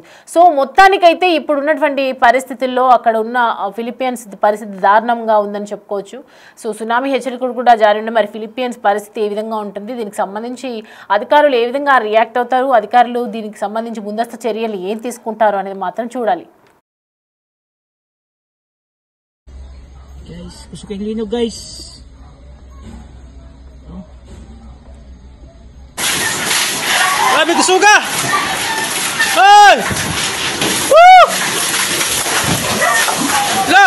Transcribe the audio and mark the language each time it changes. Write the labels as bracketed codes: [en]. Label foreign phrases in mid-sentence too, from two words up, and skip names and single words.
[te] సో మొత్తానికైతే ఇప్పుడు ఉన్నటువంటి పరిస్థితుల్లో అక్కడ ఉన్న ఫిలిప్పీన్స్ పరిస్థితి దారుణంగా ఉందని చెప్పుకోవచ్చు. సో సునామీ హెచ్చరికలు కూడా జారీ ఉన్నాయి. మరి ఫిలిప్పీన్స్ పరిస్థితి ఏ విధంగా ఉంటుంది, దీనికి సంబంధించి అధికారులు ఏ విధంగా రియాక్ట్ అవుతారు, అధికారులు దీనికి సంబంధించి ముందస్తు చర్యలు ఏం తీసుకుంటారు అనేది మాత్రం చూడాలి. [tl] Guys, usok yung linog guys. Grabe kusuga! Hey! Woo! Ah!